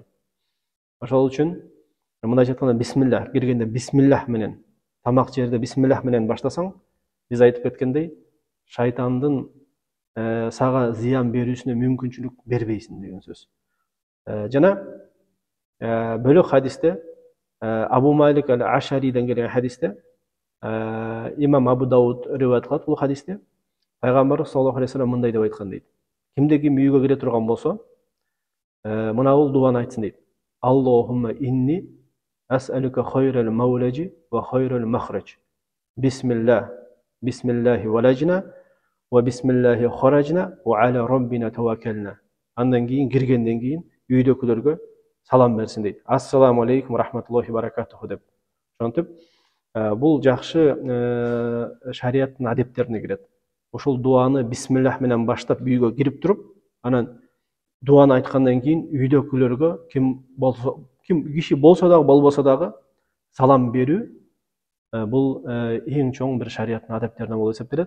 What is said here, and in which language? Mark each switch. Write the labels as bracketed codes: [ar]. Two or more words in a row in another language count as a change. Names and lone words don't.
[ky] Ошол үчүн мындайча айтканда бисмиллах киргенде бисмиллах менен, тамак жерде бисмиллах менен баштасаң, биз айтып кеткендей, шайтандын сага зыян берүүсүнө мүмкүнчүлүк бербейсиң деген сөз. Жана бөлөк хадисте Абу Малик ал-Ашариден келген хадисте имам Абу Дауд риваят кылат. Бул хадисте пайгамбар [ar] صلى الله عليه وسلم [ky] мындай деп айткан дейт: кимде ким үйгө кире турган болсо, мына бул дуаны айтсын дейт: [ar] اللهم إني أسألك خير المولج وخير المخرج. بسم الله ولجنا وبسم الله خرجنا وعلى ربنا توكلنا. [ky] Андан кийин киргенден кийин үйдөкүлөргө салам берсин дейт: [ar] السلام عليكم رحمة الله بركاته деп. [ky] Ошентип, бул жакшы шарияттын адептерине кирет. Ушул дуаны бисмиллах менен баштап үйгө кирип туруп, анан дуаны айткандан кийин үйдөкүлөргө ким киши болсо дагы болбосо дагы салам берүү бул эң чоң бир шарияттын адептерине болуп эсептелет.